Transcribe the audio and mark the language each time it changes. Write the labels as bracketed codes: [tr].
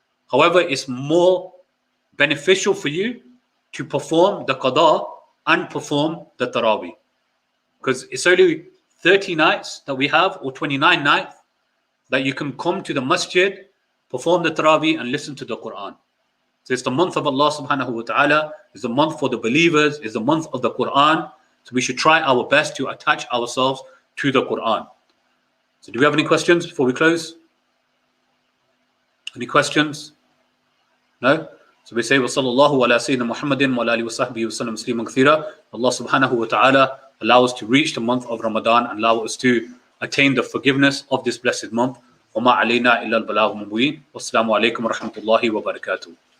[en] However, it's more beneficial for you to perform the qada and perform the Taraweeh, because it's only 30 nights that we have, or 29 nights, that you can come to the masjid, perform the Taraweeh and listen to the Qur'an. So it's the month of Allah subhanahu wa ta'ala, it's the month for the believers, it's the month of the Qur'an. So we should try our best to attach ourselves to the Qur'an. So do we have any questions before we close? Any questions? No? So we say, [ar] وَصَلَّى اللَّهُ عَلَى سَيِّدِنَا مُحَمَّدٍ وَعَلَى آلِهِ وَصَحْبِهِ وَسَلَّمَ تَسْلِيمًا كَثِيرًا. [en] Allah subhanahu wa ta'ala allow us to reach the month of Ramadan and allow us to attain the forgiveness of this blessed month. [ar] وَمَا عَلَيْنَا إِلَّا الْبَلَاغُ الْمُبِينُ. وَالسَّلَامُ عَلَيْكُمْ وَرَحْمَةُ اللَّهِ وَبَرَكَاتُهُ.